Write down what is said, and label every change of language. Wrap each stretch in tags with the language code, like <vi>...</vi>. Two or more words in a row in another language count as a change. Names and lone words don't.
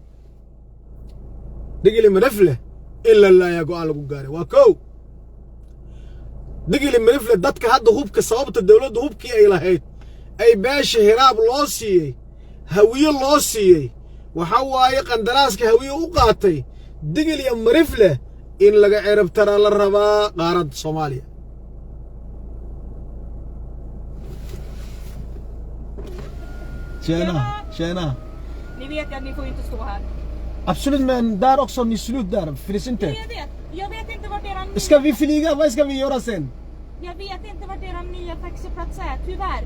<so>digili mirifle in la laaya go'aan lagu gaaray waa kow digili mirifle dadka hadda hubka sababta dawladda hubkii ay lahayd ay beesha hiraab loo siiyey hawiye loo siiyey waxa waaye qandaraaska hawiye u qaatay digil iyo mirifle in laga cirib tara la rabaa qaaradda Soomaaliya Tjena.</so> <sv>Ni vet att ni får inte stå här. Absolut, men där också ni slut där, finns inte. Jag vet inte vart era nya... Ska vi flyga? Vad ska vi göra sen? Jag vet inte vart era nya taxiplats är, tyvärr.</sv>